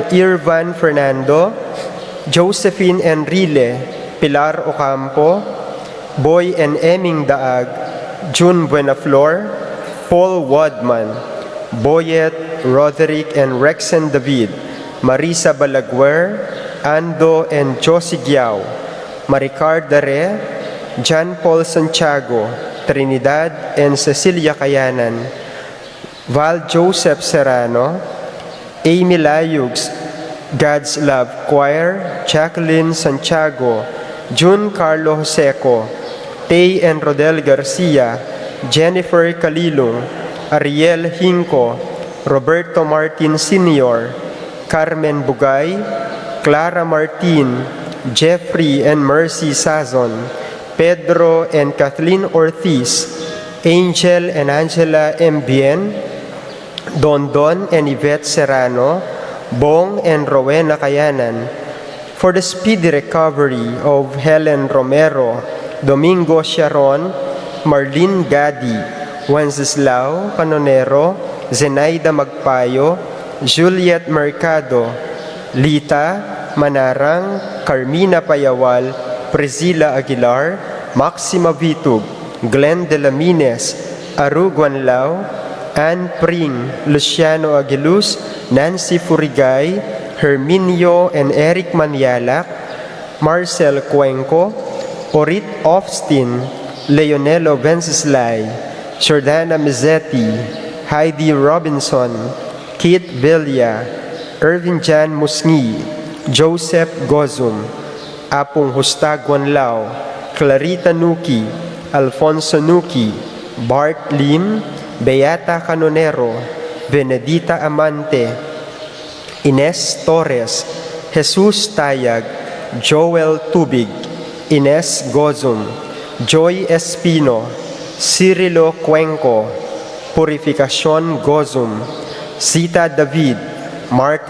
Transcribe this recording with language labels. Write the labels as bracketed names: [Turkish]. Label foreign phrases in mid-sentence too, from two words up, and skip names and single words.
[English] Irvan Fernando, Josephine Enrile, Pilar Ocampo, Boy and Eming Daag, June Buenaflor, Paul Wadman, Boyet, Roderick and Rexen David, Marisa Balaguer, Ando and Josie Giao, Maricar Dare, John Paul Santiago, Trinidad and Cecilia Kayanan, Val Joseph Serrano, Amy Layugs, God's Love Choir, Jacqueline Santiago, June Carlo Joseco, Tay and Rodel Garcia, Jennifer Calilong, Ariel Hinco, Roberto Martin Sr., Carmen Bugay, Clara Martin, Jeffrey and Mercy Sazon, Pedro and Kathleen Ortiz, Angel and Angela Mbien, Don and Yvette Serrano, Bong and Rowena Kayanan, For the speedy recovery of Helen Romero, Domingo Sharon, Marlene Gadi, Wenceslao Canonero, Zenaida Magpayo, Juliet Mercado, Lita Manarang, Carmina Payawal, Priscilla Aguilar, Maxima Vitug, Glenn de la Mines, Aru Guanlao, Ann Pring, Luciano Aguiluz, Nancy Furigay, Herminio and Eric Manialac, Marcel Cuenco, Orit Ofstin, Leonelo Venceslay, Jordana Mizzetti, Heidi Robinson, Kit Villa, Irvin Jan Musngi, Joseph Gozum, Apong Hustagwan Lao, Clarita Nuki, Alfonso Nuki, Bart Lim, Beata Canonero, Benedita Amante, Ines Torres, Jesus Tayag, Joel Tubig, Ines Gozum, Joy Espino, Cirilo Cuenco, Purificacion Gozum, Zita David, Marta